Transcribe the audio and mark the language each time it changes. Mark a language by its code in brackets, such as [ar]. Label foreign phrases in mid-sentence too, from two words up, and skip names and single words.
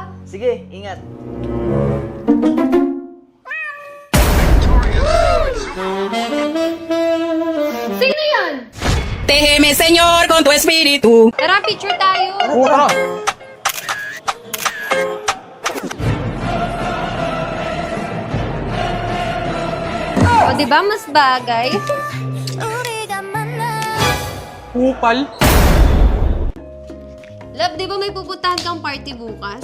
[tl] Sige, ingat. Sino yan? [es] Déjeme, Señor, con tu espíritu. [tl] Tara, picture tayo. O, diba mas bagay? Kupal. Love, di ba may pupuntahan kang party bukas?